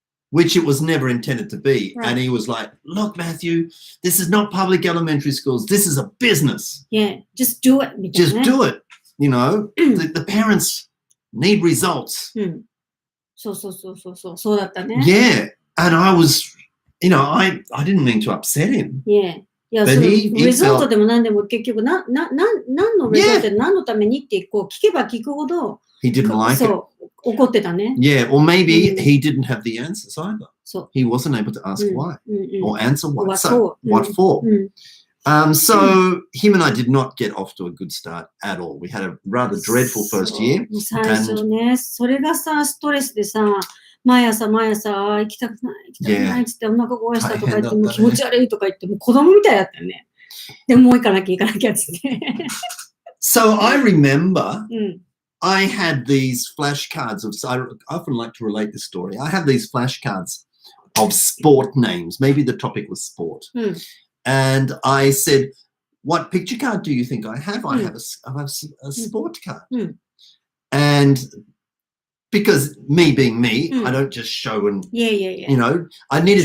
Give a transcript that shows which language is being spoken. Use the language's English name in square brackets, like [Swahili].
[English] Which it was never intended to be. And he was like, look, Matthew, this is not public elementary schools. This is a business. Just do it. Just do it. You know, the parents need results. [Japanese] そうだったね。 [English] Yeah. And I was, you know, I didn't mean to upset him. [Japanese] いや、そのリゾートでも何でも結局何のリゾートで何のためにってこう聞けば聞くほど [English] He didn't like it. [Japanese] 怒ってたね。 [English] Yeah, or maybe he didn't have the answers either. He wasn't able to ask why or answer why. So, what for? So him and I did not get off to a good start at all. We had a rather dreadful first year. [Japanese] 最初ね、それがさ、ストレスでさ、毎朝行きたくないってってお腹壊したとか言っても気持ち悪いとか言っても子供みたいだったよね。でももう行かなきゃって。 [English] So I remember I had these flashcards of, I often like to relate this story. I have these flashcards of sport names. Maybe the topic was sport. And I said, what picture card do you think I have? I have a sport card. And because me being me, I don't just show and, you know, I needed